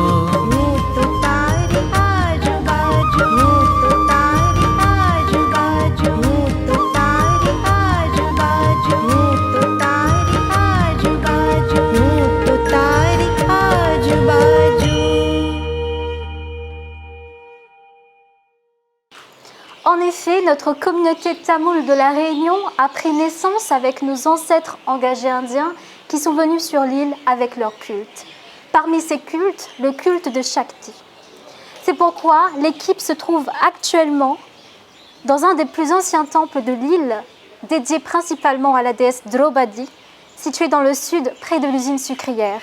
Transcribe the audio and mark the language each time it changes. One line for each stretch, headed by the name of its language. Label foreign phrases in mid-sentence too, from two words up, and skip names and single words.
Gujarati: હું તો તારી આજુબાજુ હું તો તારી આજુબાજુ હું તો તારી આજુબાજુ હું તો તારી આજુબાજુ હું તો તારી આજુબાજુ.
French: En effet, notre communauté tamoule de la Réunion a pris naissance avec nos ancêtres engagés indiens qui sont venus sur l'île avec leur culte. Parmi ces cultes, le culte de Shakti. C'est pourquoi l'équipe se trouve actuellement dans un des plus anciens temples de l'île, dédié principalement à la déesse Draupadi, situé dans le sud près de l'usine sucrière.